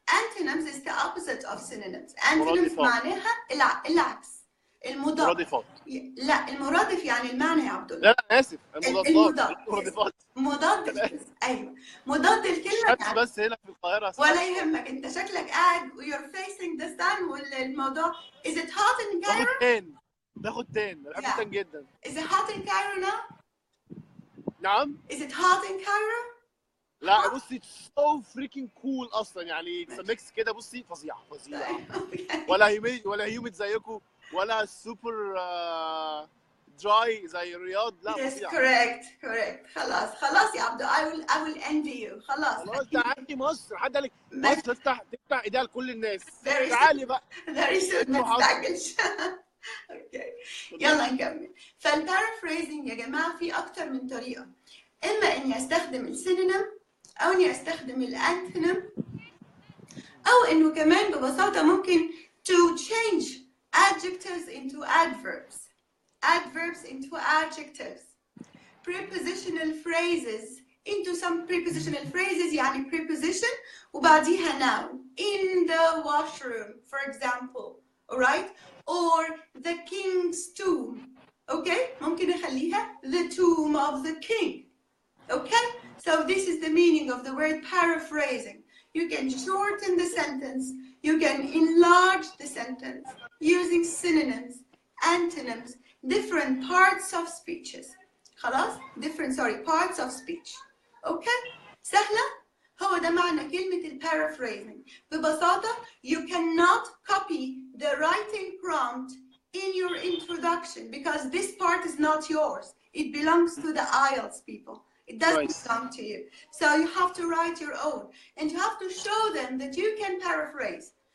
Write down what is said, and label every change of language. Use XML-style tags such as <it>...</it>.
<en>Antonyms is the opposite of synonyms.</en> <ar>Antonyms معناها العكس. المضاد. لا المرادف يعني المعنى يا عبد الله. لا انا اسف المضاد. مضاد ايوه مضاد الكلمه يعني. بس هنا في القاهره ولا يهمك انت شكلك قاعد</ar> <en>you're facing the sun</en> <ar>والموضوع</ar> <en>is it hot in Cairo؟</en> <ar>باخد تان بحب تان جدا.</ar> <en>Is it hot in Cairo now؟</en> <ar>نعم.</ar> <en>Is it hot in Cairo؟</en> <ar>لا بصي</ar> <en>so freaking cool</en> <ar>اصلا يعني ميكس كده بصي فظيعه ولا هيوميد زيكم ولا سوبر دراي زي الرياض. لا</ar> <en>Yes, correct.</en> <ar>خلاص يا عبدو</ar> <en>I will envy you.</en> <ar>خلاص تعالي مصر حد قال لك مصر تفتح ايديها لكل الناس. تعالي بقى</ar> <en>very soon</en> <ar>ما تستعجلش. اوكي يلا نكمل. فالبارافريزنج يا جماعه في اكتر من طريقه، اما اني استخدم السينونيم او اني استخدم الانتونيم، او انه كمان ببساطه ممكن</ar> <en>to change adjectives into adverbs into adjectives, prepositional phrases</en> <ar>into some prepositional phrases يعني preposition وبعديها noun.</ar> <en>In the washroom for example, alright, or the king's tomb. Okay,</en> <ar>ممكن أخليها</ar> <en>the tomb of the king. Okay, so this is the meaning of the word paraphrasing. You can shorten the sentence, you can enlarge the sentence using synonyms, antonyms, different parts of speeches.</en> <ar>خلاص؟</ar> <en>parts of speech. Okay?</en> <ar>سهلة؟ هو ده معنى كلمة paraphrasing. ببساطة,</ar> <en>you cannot copy the writing prompt in your introduction because this part is not yours. It belongs to the IELTS people. It doesn't belong to you. So you have to write your own. And you have to show them that you can paraphrase.</en>